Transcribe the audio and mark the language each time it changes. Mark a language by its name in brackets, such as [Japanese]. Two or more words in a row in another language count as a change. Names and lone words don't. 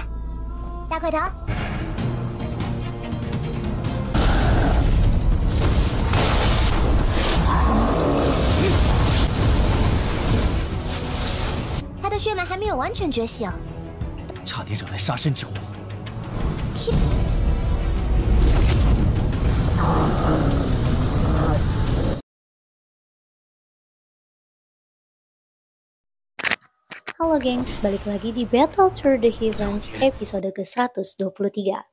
[Chinese] 大块头，他的血脉还没有完全觉醒，差点惹来杀身之祸。 [Indonesian] Halo gengs, balik lagi di Battle Through the Heavens episode ke-123.